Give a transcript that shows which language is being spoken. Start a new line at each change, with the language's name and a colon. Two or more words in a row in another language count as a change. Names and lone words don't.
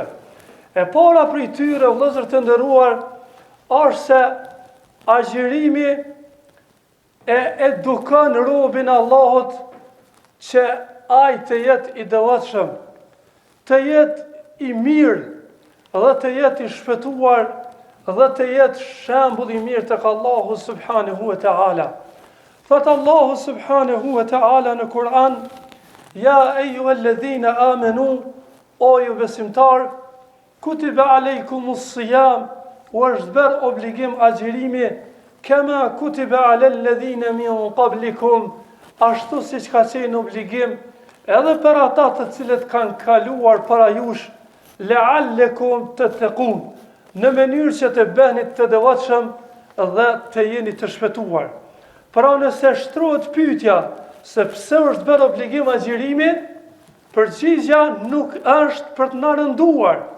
Albanian: E para prej tyre, vëllezër të nderuar, është se agjerimi e edukon robin Allahut që ai të jetë I devotshëm, të jetë I mirë dhe të jetë I shpëtuar dhe të jetë shembull I mirë tek Allahu
Arabic: سبحانه وتعالى.
Albanian: Thot Allahu
Arabic: سبحانه وتعالى
Albanian: në Kur'an:
Arabic: "يا أيها الذين آمنوا",
Albanian: o ju besimtar,
Arabic: "كتب عليكم الصيام",
Albanian: u është bërë obligim agjerimi,
Arabic: "كما كتب على الذين من قبلكم",
Albanian: ashtu siç ka qenë obligim edhe për ata të cilët kanë kaluar para jush,
Arabic: "لعلكم تتقون",
Albanian: në mënyrë që të bëheni të devotshëm dhe të jeni të shpëtuar. Pra, nëse shtrohet pyetja se pse është bërë obligim agjerimi, përgjigjja nuk është për të na rënduar,